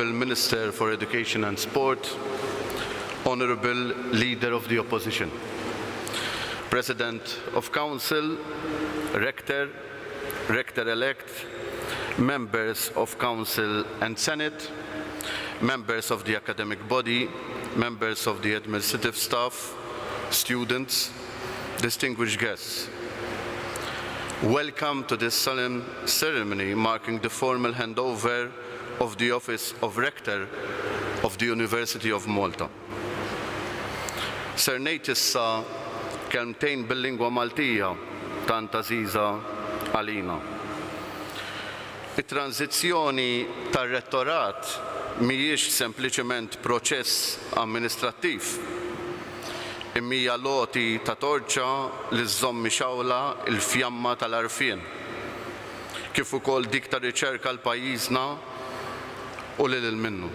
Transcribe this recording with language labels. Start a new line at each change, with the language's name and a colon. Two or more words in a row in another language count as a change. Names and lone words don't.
English: Minister for Education and Sport, Honorable Leader of the Opposition, President of Council, Rector, Rector-elect, members of Council and Senate, members of the academic body, members of the administrative staff, students, distinguished guests. Welcome to this solemn ceremony marking the formal handover of the office of Rector of the University of Malta.
Maltese: Ser ngħid issa kelmtejn bil-lingwa Maltija tant għażiża għalina. It-tranzizzjoni tar-rettorat mhijiex sempliċement proċess amministrattiv, imma loti ta' torċa li żżomm mixawla l-fjamma tal-għarfien, kif ukoll dik ta' riċerka l-pajjiżna u lil minnu.